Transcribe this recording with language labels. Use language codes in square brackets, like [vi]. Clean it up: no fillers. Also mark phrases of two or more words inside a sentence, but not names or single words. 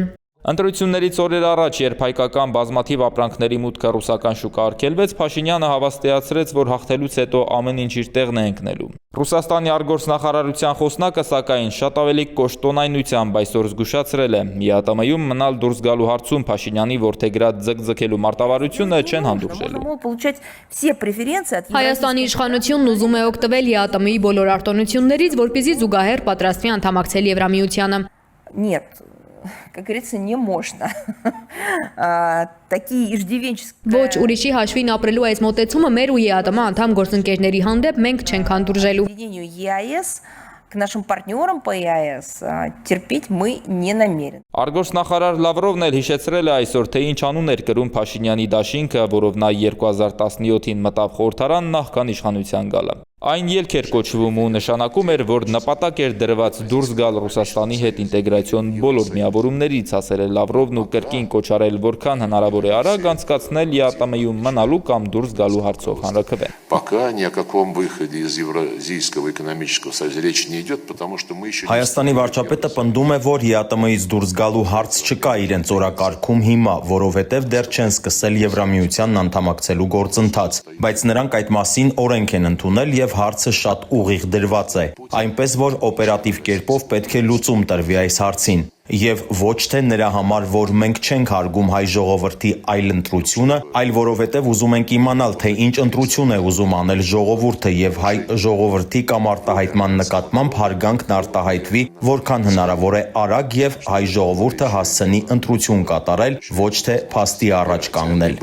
[hy] Ընտրություններից օրեր առաջ, երբ հայկական բազմաթիվ ապրանքների մուտքը ռուսական շուկա արգելվեց, Փաշինյանը հավաստիացրեց, որ հաղթելուց հետո ամեն ինչ իր տեղն է ընկնելու։ Ռուսաստանի արտգործնախարարության խոսնակը, սակայն, շատ ավելի կոշտոնայնությամբ այսօր զգուշացրել է՝ ԵԱՏՄ-ում մնալ դուրս գալու հարցում Փաշինյանի որդեգրած ձգձգելու մարտավարությունը չեն հանդուրժելու։ Հայաստանի իշխանությունն ուզում է օգտվել ԵԱՏՄ-ի բոլոր արտոնություններից, որպեսզի զուգահեռ պատրաստվի անդամակցել Եվրամիությանը։ [ru] Как говорится, не можно. Такие иждивенческие... [hy] Ոչ, ուրիշի հաշվին ապրելու այս մոտեցումը մեր ու ԵԱՏՄ անդամ գործընկերների հանդեպ մենք չենք հանդուրժելու։ [ru] ԵԱԵՍ к нашим партнерам по ЕАЭС терпеть мы не намерены. [hy] Արտգործնախարար Լավրովն էլ հիշեցրել է այսօր, թե ինչ անուն էր կրում Փաշինյանի դաշինքը, որով նա 2017-ին մտավ խորհրդարան նախքան իշխանության գալը։ Այն ելք էր կոչվում ու նշանակում էր, որ նպատակ էր դրված դուրս գալ Ռուսաստանի հետ ինտեգրացիոն բոլոր միավորումներից, ասել է Լավրովն ու կրկին կոչարել, որքան հնարավոր է արագ անցկացնել ԵԱՏՄ-ում մնալու կամ դուրս գալու հարցով հանրաքվե։ [ru] Пока ни о каком выходе из Евразийского экономического союза речь не идет, потому что мы еще... [hy] Հայաստանի վարչապետը պնդում է, որ ԵԱՏՄ-ից դուրս գալու հարց չկա իրենց օրակարգում հիմա, որովհետև դեռ չեն սկսել Եվրամիությանն անդամակցելու գործընթաց, բայց նրանք այդ մասին օրենք են ընդունել եւ հարցը շատ ուղիղ դրված է, այնպես որ օպերատիվ կերպով պետք է լուծում տրվի այս հարցին։ Եվ ոչ թե նրա համար, որ մենք չենք հարգում հայ ժողովրդի այլ ընտրությունը, այլ որովհետև ուզում ենք իմանալ, թե ինչ ընտրություն է ուզում անել ժողովուրդը եւ հայ ժողովրդի կամ արտահայտման նկատմամբ հարգանքն արտահայտվի, որքան հնարավոր է արագ եւ հայ ժողովուրդը հասցնի ընտրություն կատարել, ոչ թե փաստի առաջ կանգնել։